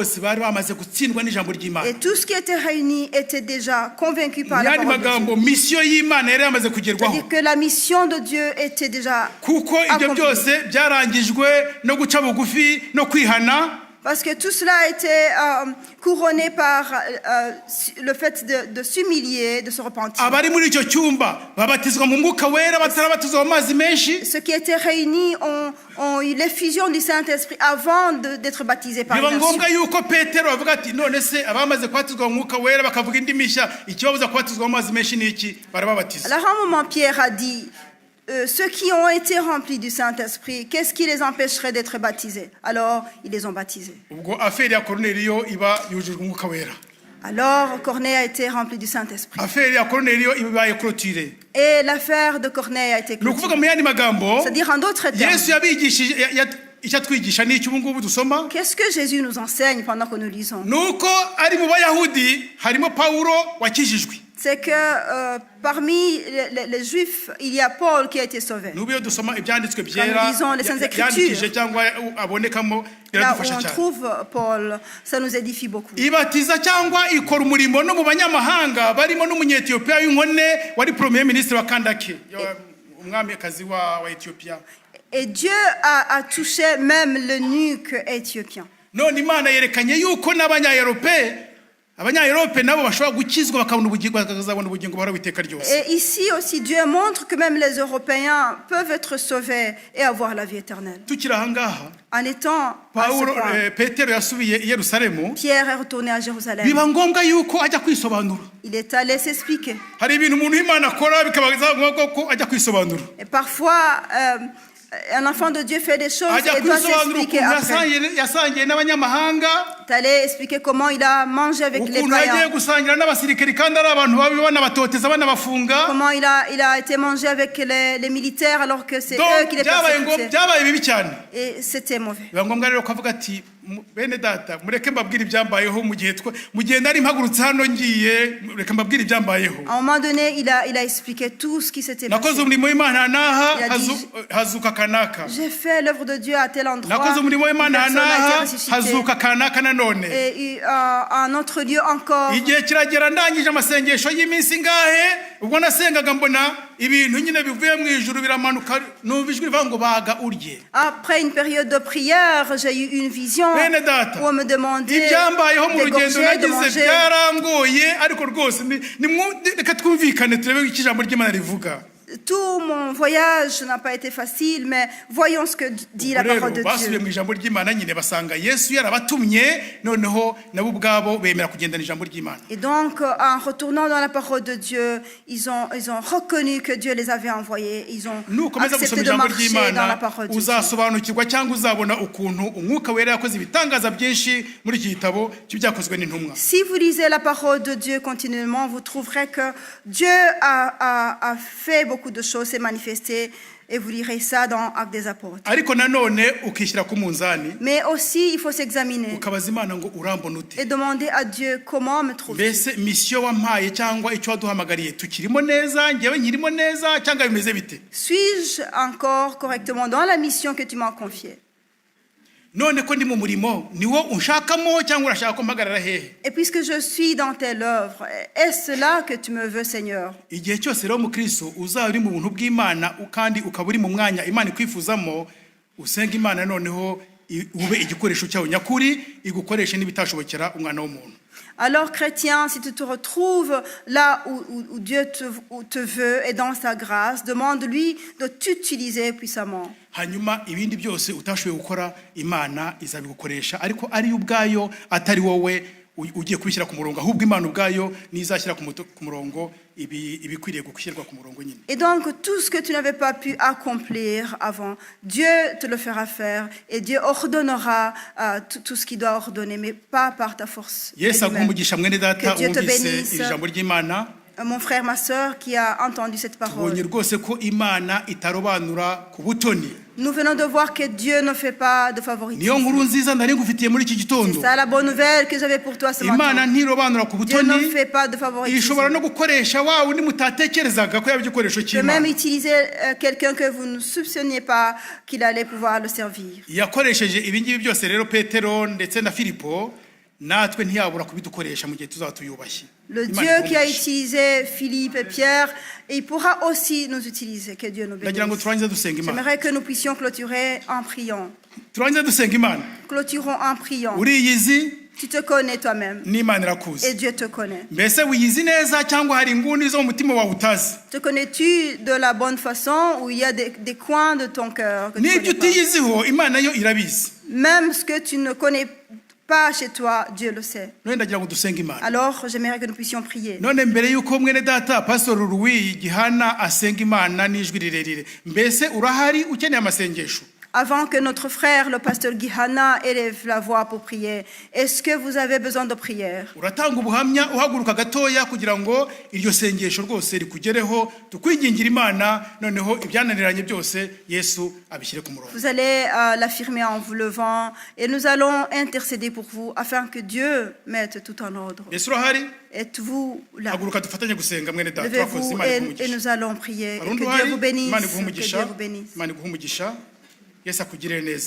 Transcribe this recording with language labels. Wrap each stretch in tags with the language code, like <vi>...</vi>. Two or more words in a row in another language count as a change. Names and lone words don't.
<fr>Et tout ce qui était réuni était déjà convaincu par la parole de Dieu. C'est-à-dire que la mission de Dieu était déjà accomplie. Parce que tout cela a été couronné par le fait de s'humilier, de se repentir.</fr> <rw>abari muri icyo cyumba babatizwa mu mwuka wera batarabatizwa mu mazi menshi.</rw> <fr>Ceux qui étaient réunis ont eu l'effusion du Saint-Esprit avant d'être baptisés par</fr> <rw>biba</rw> <fr>immersion.</fr> <rw>ngombwa yuko Petero avuga ati none se abamaze kubatizwa mu mwuka wera bakavuga indi mishya ikibabuza kubatizwa mu mazi menshi ni iki? Barababatiza.</rw> <fr>Alors à un moment, Pierre a dit, ceux qui ont été remplis du Saint-Esprit, qu'est-ce qui les empêcherait d'être baptisés? Alors, ils les ont baptisés.</fr> <rw>ubwo aferi ya Korneliyo iba yujujwe umwuka wera.</rw> <fr>Alors, Corneille a été rempli du Saint-Esprit.</fr> <rw>aferi ya Korneliyo ibaye clôturée.</rw> <fr>Et l'affaire de Corneille a été</fr> <rw>ni ukuvuga</rw> <fr>clôturée.</fr> <rw>mu yandi magambo</rw> <fr>C'est-à-dire, en d'autres termes,</fr> <rw>Yesu yabigishije icyo atwigisha ni iki ubu ngubu dusoma</rw> <fr>qu'est-ce que Jésus nous enseigne pendant que nous lisons?</fr> <rw>nuko ari mu bayahudi harimo Pawulo wakijijwe.</rw> <fr>C'est que parmi les Juifs, il y a Paul qui a été sauvé.</fr> <rw>n'ubu iyo dusoma ibyanditswe</rw> <fr>Quand</fr> <rw>byera</rw> <fr>nous lisons les Saintes</fr> <rw>yandikije</rw> <fr>Écritures,</fr> <rw>cyangwa abonekamo</rw> <fr>là où</fr> <rw>biradufasha</rw> <fr>on</fr> <rw>cyane.</rw> <fr>trouve Paul, ça nous édifie beaucoup.</fr> <rw>ibatiza cyangwa ikora umurimo no mu banyamahanga barimo n'umunyetiyopiya w'inkone wari</rw> <fr>premier ministre</fr> <rw>wa Kandake umwamikazi wa Ethiopia.</rw> <fr>Et Dieu a touché même l'eunuque éthiopien.</fr> <rw>none Imana yerekanye yuko Abanyaeurope nabo bashobora gukizwa bakabona ubugingo bakazabona ubugingo buhoraho iteka ryose.</rw> <fr>Et ici aussi, Dieu montre que même les Européens peuvent être sauvés et avoir la vie éternelle.</fr> <rw>tukiri aha ngaha</rw> <fr>En étant à ce</fr> <rw>Pawulo</rw> <fr>point,</fr> <rw>Petero yasubiye i Yerusalemu</rw> <fr>Pierre est retourné à Jérusalem.</fr> <rw>biba ngombwa yuko ajya kwisobanura.</rw> <fr>Il est allé s'expliquer.</fr> <rw>hari ibintu umuntu w'Imana akora bikaba ngombwa ko ajya kwisobanura.</rw> <fr>Et parfois, un enfant de Dieu fait des choses</fr> <rw>ajya</rw> <fr>et doit</fr> <rw>kwisobanura</rw> <fr>s'expliquer</fr> <rw>ukuntu</rw> <fr>après.</fr> <rw>yasangiye n'abanyamahanga,</rw> <fr>Il est allé expliquer comment il a mangé avec les</fr> <rw>ukuntu yagiye</rw> <fr>païens.</fr> <rw>gusangira n'abasirikari kandi ari abantu babi banabatoteza banabafunga.</rw> <fr>Comment il a été mangé avec les militaires alors que c'est eux Donc qui les</fr> <rw>byabaye</rw> <fr>persécutaient.</fr> <rw>bibi cyane.</rw> <fr>Et c'était mauvais.</fr> <rw>biba ngombwa rero ko avuga ati bene data mureke mbabwire ibyambayeho mu gihe nari mpagurutse hano ngiye reka mbabwire ibyambayeho.</rw> <fr>À un moment donné, il a expliqué tout ce qui s'était passé.</fr> <rw>nakoze umurimo w'Imana n'aha</rw> <fr>Il a dit,</fr> <rw>hazuka kanaka.</rw> <fr>j'ai fait l'œuvre de Dieu à tel endroit.</fr> <rw>nakoze umurimo</rw> <fr>Une</fr> <rw>w'Imana</rw> <fr>personne a été</fr> <rw>n'aha</rw> <fr>ressuscitée.</fr> <rw>hazuka kanaka nanone.</rw> <fr>Et à un autre lieu encore.</fr> <rw>igihe kiragera ndangije amasengesho y'iminsi ngahe ubwo nasengaga mbona ibintu nyine bivuye mu ijuru biramanuka numva ijwi rivuga ngo baga urye.</rw> <fr>Après une période de prière, j'ai eu une vision</fr> <rw>bene data</rw> <fr>où on me demandait</fr> <rw>ibyambayeho mu rugendo</rw> <fr>d'égorger, de</fr> <rw>nagize</rw> <fr>manger.</fr> <rw>byarangoye ariko rwose reka twumvikane turebe icyo ijambo ry'Imana rivuga.</rw> <fr>Tout mon voyage n'a pas été facile, mais voyons ce que dit la</fr> <rw>rero</rw> <fr>parole de</fr> <rw>basubiye</rw> <fr>Dieu.</fr> <rw>mu ijambo ry'Imana nyine basanga Yesu yarabatumye noneho nabo ubwabo bemera kugendana ijambo ry'Imana.</rw> <fr>Et donc, en retournant dans la parole de Dieu, ils ont reconnu que Dieu les avait envoyés. Ils ont</fr> <rw>nukomeza</rw> <fr>accepté</fr> <rw>gusoma</rw> <fr>de</fr> <rw>ijambo</rw> <fr>marcher dans la</fr> <rw>ry'Imana</rw> <fr>parole de Dieu.</fr> <rw>uzasobanukirwa cyangwa uzabona ukuntu umwuka wera yakoze ibitangaza byinshi muri iki gitabo cy'ibyakozwe n'intumwa.</rw> <fr>Si vous lisez la parole de Dieu continuellement, vous trouverez que Dieu a fait beaucoup de choses, s'est manifesté, et vous lirez ça dans Actes des Apôtres.</fr> <rw>ariko nanone ukishyira ku munzani</rw> <fr>Mais aussi, il faut s'examiner</fr> <rw>ukabaza Imana ngo urambona ute,</rw> <fr>et demander à Dieu comment me trouve.</fr> <rw>mbese misiyo wampaye cyangwa icyo waduhamagariye tukirimo neza, ngewe nkirimo neza cyangwa bimeze bite?</rw> <fr>Suis-je encore correctement dans la mission que tu m'as confiée?</fr> <rw>none ko ndi mu murimo niwo unshakamo cyangwa urashaka ko mpagarara hehe?</rw> <fr>Et puisque je suis dans telle œuvre, est-ce là que tu me veux, Seigneur?</fr> <rw>igihe cyose rero mu Kristo uzaba uri mu buntu bw'Imana kandi ukaba uri mu mwanya Imana ikwifuzamo, usenga Imana noneho ube igikoresho cyayo nyakuri igukoreshe n'ibitashobokera umwana w'umuntu.</rw> <fr>Alors, chrétien, si tu te retrouves là où Dieu te veut et dans sa grâce, demande-lui de t'utiliser puissamment.</fr> <rw>hanyuma ibindi byose utashoboye gukora Imana izabigukoresha, ariko ari ubwayo atari wowe ugiye kubishyira ku murongo, ahubwo Imana ubwayo nizashyira ku murongo ibikwiriye gushyirwa ku murongo nyine.</rw> <fr>Et donc, tout ce que tu n'avais pas pu accomplir avant, Dieu te le fera faire et Dieu ordonnera tout ce qu'il doit ordonner, mais pas par ta force.</fr> <rw>Yesu aguha umugisha mwene data</rw> <fr>Que Dieu te</fr> <rw>wumvise</rw> <fr>bénisse.</fr> <rw>iri jambo ry'Imana.</rw> <fr>Mon frère, ma sœur qui a entendu cette parole.</fr> <rw>tubonye rwose ko Imana itarobanura ku butoni.</rw> <fr>Nous venons de voir que Dieu ne fait pas de favoritisme.</fr> <rw>niyo nkuru nziza nari ngufitiye muri iki</rw> <fr>C'est</fr> <rw>gitondo.</rw> <fr>ça la bonne nouvelle que j'avais pour toi ce</fr> <rw>Imana</rw> <fr>matin.</fr> <rw>ntirobanura ku</rw> <fr>Dieu ne</fr> <rw>butoni,</rw> <fr>fait pas de favoritisme.</fr> <rw>ishobora no gukoresha wa wundi mutatekerezaga ko yaba igikoresho</rw> <fr>Je peux même</fr> <rw>cy'Imana.</rw> <fr>utiliser quelqu'un que vous ne soupçonniez pas qu'il allait pouvoir le servir.</fr> <rw>yakoresheje ibi ngibi byose rero Petero ndetse na Filipo natwe ntiyabura kubidukoresha mu gihe tuzaba tuyubashye.</rw> <fr>Le</fr> <rw>Imana</rw> <fr>Dieu qui a</fr> <rw>iguhe umugisha.</rw> <fr>utilisé Philippe et Pierre, et il pourra aussi nous utiliser. Que Dieu nous</fr> <rw>Ndagira ngo</rw> <fr>bénisse.</fr> <rw>turangize dusenga Imana.</rw> <fr>J'aimerais que nous puissions clôturer en priant.</fr> <rw>Turangize dusenga Imana.</rw> <fr>Clôturons en priant.</fr> <rw>Uriyizi</rw> <fr>Tu te connais toi-même</fr> <rw>n'Imana</rw> <fr>et</fr> <rw>irakuzi.</rw> <fr>Dieu te connaît.</fr> <rw>Mbese wiyizi neza cyangwa hari inguni zo mu mutima wawe utazi?</rw> <fr>Te connais-tu de la bonne façon ou il y a des coins de ton cœur que tu</fr> <rw>N'ibyo</rw> <fr>connais pas?</fr> <rw>utiyiziho Imana yo irabizi.</rw> <fr>Même ce que tu ne connais pas chez toi, Dieu le sait.</fr> <rw>None ndagira ngo dusenge Imana.</rw> <fr>Alors, j'aimerais que nous puissions prier.</fr> <rw>None mbere yuko mwene data Pastor Louis Gihana asenga Imana n'ijwi rirerire. Mbese urahari ukeneye amasengesho?</rw> <fr>Avant que notre frère, le pasteur Gihana, élève la voix pour prier, est-ce que vous avez besoin de prière?</fr> <rw>Uratanga ubuhamya uhaguruka gatoya kugira ngo iryo sengesho rwose rikugereho tukwingingira Imana noneho ibyananiranye byose Yesu abishyire ku murongo.</rw> <fr>Vous allez l'affirmer en vous levant et nous allons intercéder pour vous afin que Dieu mette tout en ordre.</fr> <rw>Yesu urahari?</rw> <fr>Êtes-vous là?</fr> <rw>Haguruka dufatanye gusenga mwene data twakoze</rw> <fr>Levez-vous</fr> <rw>Imana</rw> <fr>et</fr> <rw>iguhe</rw> <fr>nous allons prier.</fr> <rw>Hari undi</rw> <fr>Que Dieu</fr> <rw>uhari?</rw> <fr>vous bénisse.</fr> <rw>Imana iguhe</rw> <fr>Que</fr> <rw>umugisha.</rw> <fr>Dieu vous bénisse.</fr> <rw>Imana iguhe umugisha. Yesu akugirire neza.</rw>